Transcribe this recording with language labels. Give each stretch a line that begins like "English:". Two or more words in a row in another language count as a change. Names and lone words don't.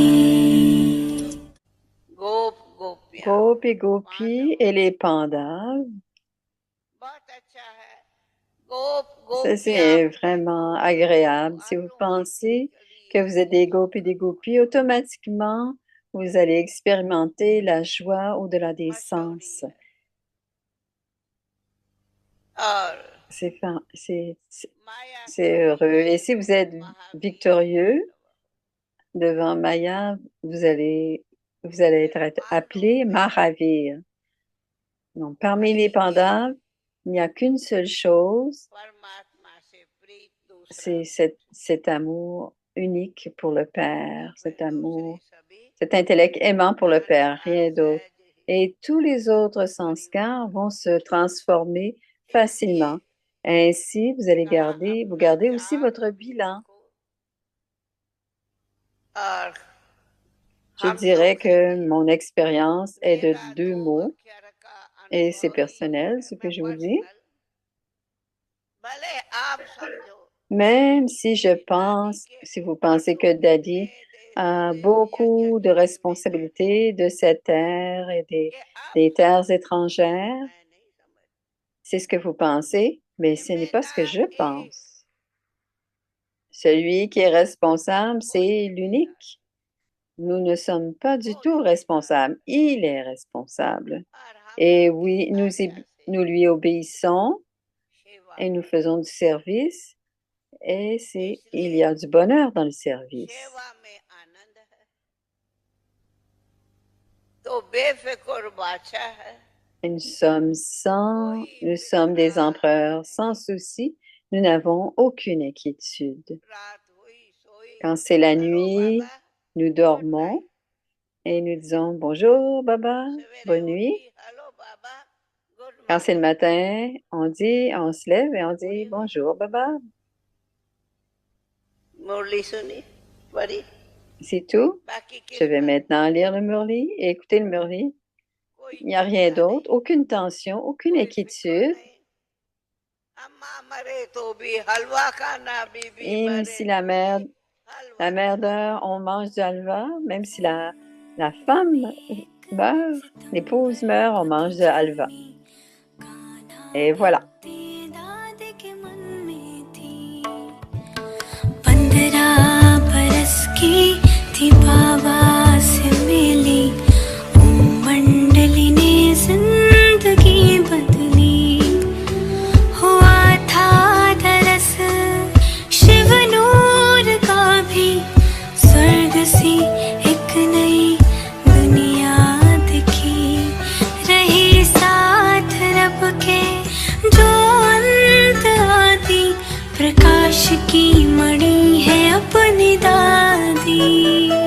Hindi: गोप गोपियाँ
French: Gopi Gopi et les pandas.
Hindi: बहुत अच्छा है गोप
French: Ça,
Hindi: गोपियाँ
French: c'est vraiment agréable. Si vous pensez que vous êtes des gopis et des gopis, automatiquement, vous allez expérimenter la joie au-delà des sens.
Hindi: और माया
French: C'est heureux. Et si vous êtes victorieux devant Maya, vous allez être appelé Mahavir. Donc, parmi les pandas, il n'y a qu'une seule chose,
Hindi: परमात्मा से प्रीत दूसरा
French: c'est cet amour unique pour le Père, cet amour,
Hindi: सभी
French: cet intellect aimant pour le Père, rien d'autre. Et tous les autres sanskars vont se transformer facilement. Ainsi, vous gardez aussi votre bilan.
Hindi: और
French: Je dirais que mon expérience est de 2 mots et c'est personnel, ce que je vous dis.
Hindi: भले आप समझो
French: Même si si vous pensez que Daddy a beaucoup de responsabilités de cette terre et des terres étrangères,
Hindi: मैं नहीं समझ
French: c'est ce que vous pensez, mais ce n'est pas ce que je pense. Celui qui est responsable, c'est l'unique. Nous ne sommes pas du tout responsables. Il est responsable.
Hindi: और हम
French: Et
Hindi: उसकी
French: oui,
Hindi: आज्ञा से
French: nous lui obéissons
Hindi: सेवा
French: et nous faisons du service. Et il y
Hindi: इसलिए
French: a du bonheur dans le service.
Hindi: सेवा में आनंद है तो बेफिक्र बादशाह है
French: Et nous sommes des empereurs sans souci. Nous n'avons aucune inquiétude.
Hindi: रात हुई सोई
French: Quand c'est la
Hindi: हेलो
French: nuit,
Hindi: बाबा
French: nous
Hindi: गुड
French: dormons
Hindi: नाइट
French: et nous disons bonjour, Baba,
Hindi: सवेरे
French: bonne nuit.
Hindi: उठी हेलो बाबा गुड
French: Quand c'est le
Hindi: मॉर्निंग
French: matin, on se lève et on dit
Hindi: वही हुई
French: bonjour, Baba.
Hindi: मुरली सुनी पढ़ी
French: C'est tout.
Hindi: बाकी
French: Je
Hindi: किस
French: vais
Hindi: बात
French: maintenant lire le Murli et écouter le Murli.
Hindi: कोई
French: Il n'y a rien
Hindi: चिंता
French: d'autre,
Hindi: नहीं
French: aucune tension, aucune
Hindi: कोई फिक्र
French: inquiétude.
Hindi: नहीं अम्मा मरे तो भी हलवा खाना बीबी
French: Même
Hindi: मरे
French: si
Hindi: तो भी
French: la
Hindi: हलवा
French: mère
Hindi: खाना
French: meurt, on mange du halva. Même si la femme meurt, l'épouse meurt, on mange du halva. Et voilà.
Hindi: दाद के मन में थी 15 बरस की थी बाबा से मिली मंडली ने जिंदगी बदली हुआ था दरस शिव नूर का भी स्वर्ग सी एक नई दुनिया दिखी रही साथ रब के जो अंत आदि प्रकाश की मणि है अपनी दादी